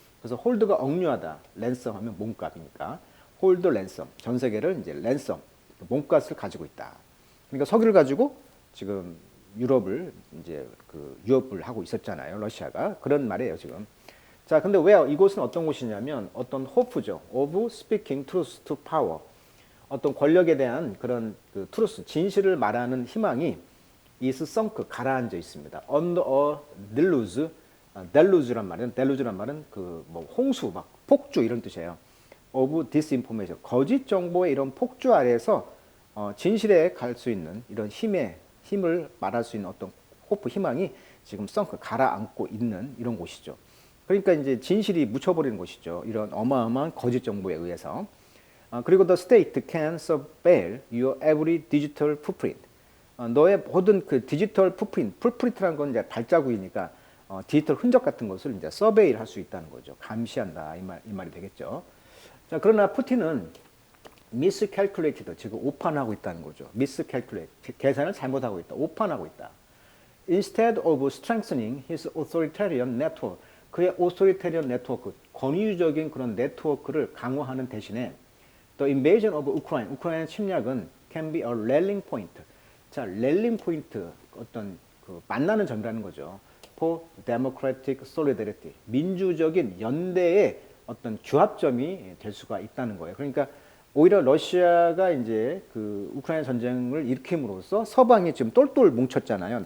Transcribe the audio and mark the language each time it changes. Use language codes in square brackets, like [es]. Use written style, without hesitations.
[ko] 그래서 홀드가 억류하다 랜섬 하면 몸값이니까 홀드 랜섬 전 세계를 이제 랜섬 몸값을 가지고 있다. 그러니까 석유를 가지고 지금 유럽을 이제 그 유업을 하고 있었잖아요. 러시아가 그런 말이에요 지금. 자, 근데 왜 이곳은 어떤 곳이냐면 어떤 호프죠. [en] of speaking truth to power. [ko] 어떤 권력에 대한 그런 그 truth, 진실을 말하는 희망이 [en] is sunk [ko] 가라앉아 있습니다. [en] under a deluge, [ko] deluge란 말은 그 뭐 홍수, 막 폭주 이런 뜻이에요. [en] of disinformation, [ko] 거짓 정보의 이런 폭주 아래에서 진실에 갈 수 있는 이런 힘을 말할 수 있는 어떤 호프 희망이 지금 sunk 가라앉고 있는 이런 곳이죠. 그러니까 이제 진실이 묻혀버리는 것이죠. 이런 어마어마한 거짓 정보에 의해서. [en] 그리고 the state can surveil your every digital footprint. [ko] 너의 모든 그 디지털 풋프린트라는 건 이제 발자국이니까 디지털 흔적 같은 것을 이제 서베일 할 수 있다는 거죠. 감시한다 이 말이 되겠죠. 자, 그러나 푸틴은 miscalculated 지금 오판하고 있다는 거죠. miscalculate 계산을 잘못하고 있다. 오판하고 있다. [en] Instead of strengthening his authoritarian network [ko] 그의 오소리테리언 네트워크, 권위주의적인 그런 네트워크를 강화하는 대신에 [en] The invasion of Ukraine, [ko] 우크라이나 침략은 [en] can be a rallying point. [ko] 자, rallying point, 어떤 그 만나는 점이라는 거죠. [en] For democratic solidarity, [ko] 민주적인 연대의 어떤 규합점이 될 수가 있다는 거예요. 그러니까 오히려 러시아가 이제 그 우크라이나 전쟁을 일으킴으로써 서방이 지금 똘똘 뭉쳤잖아요.